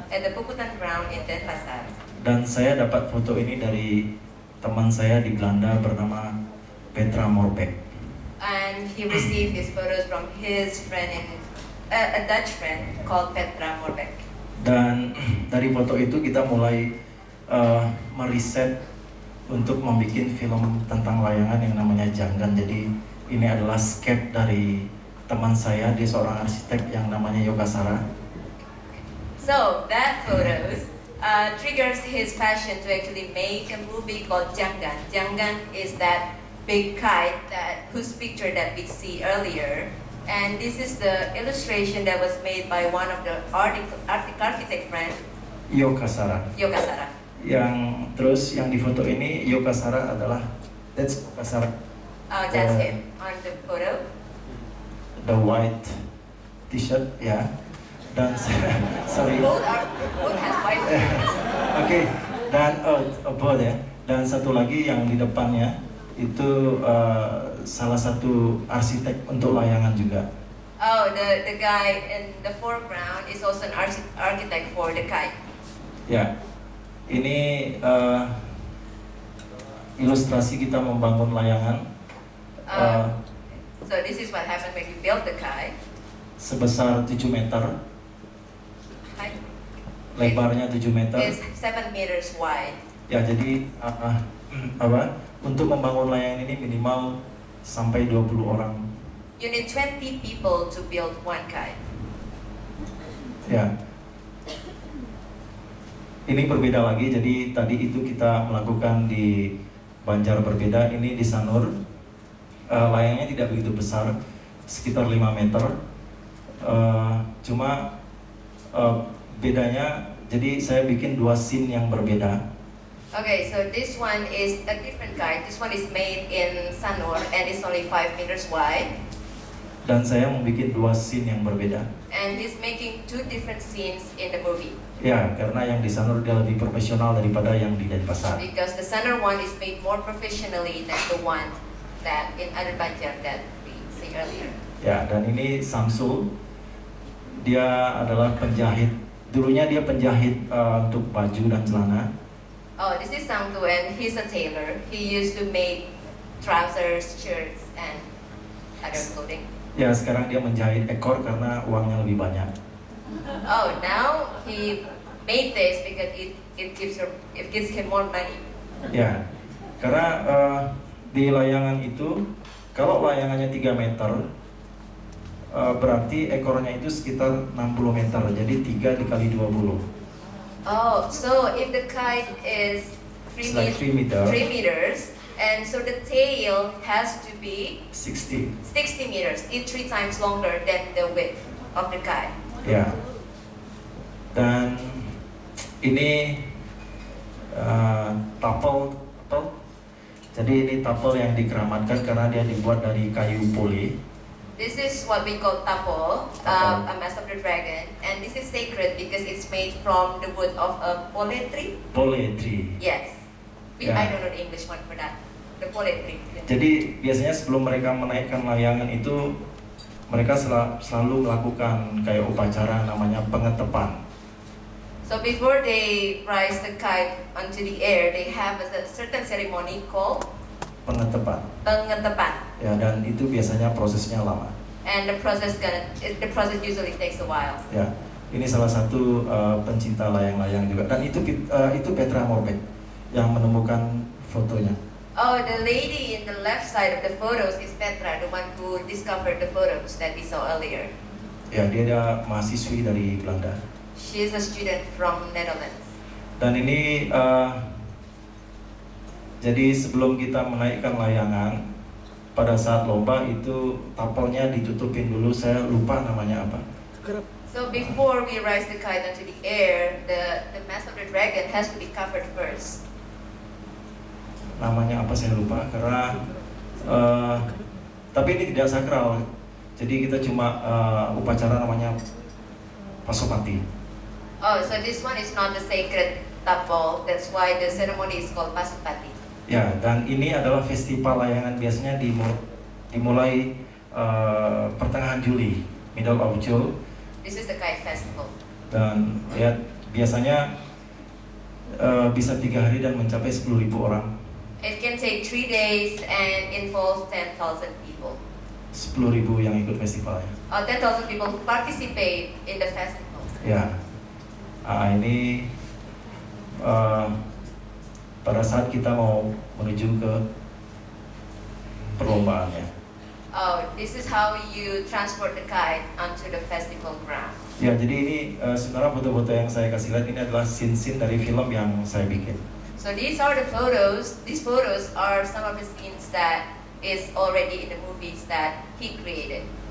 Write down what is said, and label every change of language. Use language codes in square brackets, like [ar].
[en] at the Puputan ground in Denpasar. [id] Dan saya dapat foto ini dari teman saya di Belanda bernama Petra Morbek. [en] And he received his photos from his friend a Dutch friend called Petra Morbek. [id] Dan dari foto itu kita mulai meriset untuk membuat film tentang layangan yang namanya Jangan. Jadi ini adalah sketch dari teman saya, dia seorang arsitek yang namanya Yokasara. [en] So that photos triggers his passion to actually make a movie called Jangan. Jangan is that big kite whose picture that we see earlier. And this is the illustration that was made by one of the architect friend, Yokasara. Yokasara. [id] Yang terus yang di foto ini Yokasara adalah [en] that's Yokasara. That's him on the photo. The white t-shirt, [id] ya. Dan [en] sorry. Both have white t-shirts. [id] Oke, dan both ya. Dan satu lagi yang di depannya itu salah satu arsitek untuk layangan juga. [en] Oh, the guy in the foreground is also an architect for the kite. [id] Ya, ini ilustrasi kita membangun layangan. [en] So this is what happened when you build the kite. [id] Sebesar 7 meter, [en] Height [id] lebarnya 7 meter. [en] is 7 meters wide. [id] Ya, jadi untuk membangun layangan ini minimal sampai 20 orang. [en] You need 20 people to build one kite. [id] Ya. Ini berbeda lagi, jadi tadi itu kita melakukan di Banjar berbeda, ini di Sanur. Layangnya tidak begitu besar, sekitar 5 meter. Cuma bedanya, jadi saya bikin 2 scene yang berbeda. [en] Okay, so this one is a different kite. This one is made in Sanur and it's only 5 meters wide. [id] Dan saya membuat 2 scene yang berbeda. [en] And he's making 2 different scenes in the movie. [id] Ya, karena yang di Sanur dia lebih profesional daripada yang di Denpasar. [en] Because the Sanur one is made more professionally than the one that in other Banjar that we see earlier. [id] Ya, dan ini Samsul. Dia adalah penjahit. Dulunya dia penjahit untuk baju dan celana. [en] Oh, this is Sangtu and he's a tailor. He used to make trousers, shirts, and other clothing. [id] Ya, sekarang dia menjahit ekor karena uangnya lebih banyak. [en] Oh, now he made this because it gives him more money. [id] Ya, karena di layangan itu, kalau layangannya 3 meter, berarti ekornya itu sekitar 60 meter, jadi 3 dikali 20. [en] Oh, so if the kite is 3 meters, and so the tail has to be 60 meters, it's 3 times longer than the width of the kite. [id] Ya, dan ini tapel. Jadi ini tapel yang dikeramatkan karena dia dibuat dari kayu poli. [en] This is what we call tapo, a mask of the dragon, and this is sacred because it's made from the wood of a pole tree. Pole tree. Yes, Yeah. I don't know the English one for that. The pole tree. [id] Jadi biasanya sebelum mereka menaikkan layangan itu mereka selalu melakukan kayak upacara namanya pengetepan. [en] So before they rise the kite onto the air, they have a certain ceremony called Pengetepan. pengetepan. [id] Ya, dan itu biasanya prosesnya lama. [en] And the process usually takes a while. [id] Ya, ini salah satu pencinta layang-layang juga. Dan itu Petra Morbek yang menemukan fotonya. [en] Oh, the lady in the left side of the photos is Petra, the one who discovered the photos that we saw earlier. [id] Ya, dia mahasiswi dari Belanda. [en] She is a student from Netherlands. [id] Dan ini jadi sebelum kita menaikkan layangan, pada saat lomba itu tapelnya ditutupin dulu, saya lupa namanya apa. [en] So before we rise the kite into the air, the mask of the dragon has to be covered first. [id] Namanya apa saya lupa karena tapi ini tidak sakral. Jadi kita cuma upacara namanya pasopati. [en] Oh, so this one is not the sacred tapel. That's why the ceremony is called pasupati. [id] Ya, dan ini adalah festival layangan biasanya dimulai pertengahan Juli, [en] middle of June. This is the kite festival. [id] Dan ya biasanya bisa 3 hari dan mencapai 10.000 orang. [en] It can take 3 days and involves 10,000 people. [id] 10.000 yang ikut festivalnya. [en] 10,000 people who participate in the festival. [id] Ya, ini pada saat kita mau menuju ke perlombaannya. [en] Oh, this is how you transport the kite onto the festival ground. [id] Ya, jadi ini sebenarnya foto-foto yang saya kasih lihat ini adalah scene-scene dari film yang saya bikin. [en] So these are the photos. These photos are some of the scenes that is already in the movies that he created.